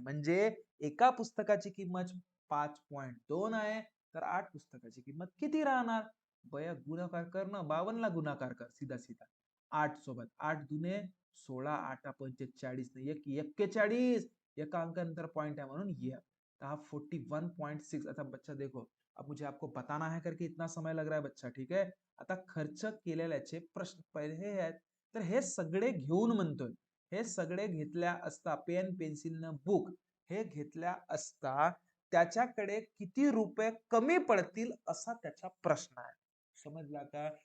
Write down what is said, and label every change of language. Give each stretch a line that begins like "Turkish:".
Marathi: म्हणजे एका पुस्तकाची किंमत 5.2 आहे, तर 8 पुस्तकाची किंमत किती राहणार? बया, गुणाकार कर ना, 52 ला गुणाकार कर
Hindi: सीधा सीधा
Marathi: 8 सोबत. 8 दुने 16, 8 45 ने 1 41. एका अंकानंतर पॉइंट है म्हणून ये. तो 41.6.
Hindi: अच्छा बच्चा देखो, अब मुझे आपको बताना है करके इतना समय लग रहा है बच्चा, ठीक है.
Marathi: आता खर्च केलेल्याचे प्रश्न पहिले हे आहेत. तर हे सगळे घेऊन म्हणतोय, हे सगळे घेतल्या असता पेन पेन्सिल न बुक हे घेतल्या असता त्याच्याकडे किती रुपये कमी पडतील असा त्याचा प्रश्न आहे. समजला का?